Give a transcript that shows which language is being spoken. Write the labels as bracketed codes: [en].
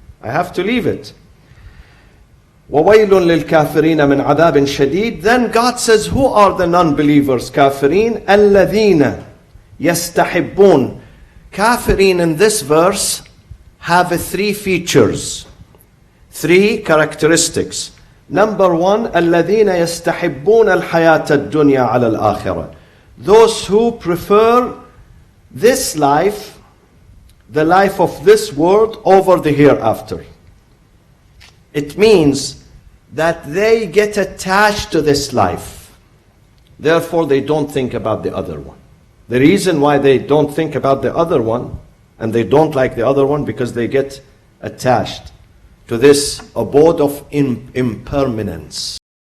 [en] I have to leave it. [ar] وَوَيْلٌ لِلْكَافِرِينَ مِنْ عَذَابٍ شَدِيدٍ. [en] Then God says, who are the non-believers, kafirin? [ar] الَّذِينَ يَسْتَحِبُّونَ. [en] Kafirin in this verse have three features, three characteristics. Number one, [ar] الَّذِينَ يَسْتَحِبُّونَ الْحَيَاةَ الدُّنْيَا عَلَى الْآخِرَةِ. [en] Those who prefer this life, the life of this world, over the hereafter. It means that they get attached to this life. Therefore, they don't think about the other one. The reason why they don't think about the other one, and they don't like the other one, because they get attached to this abode of impermanence.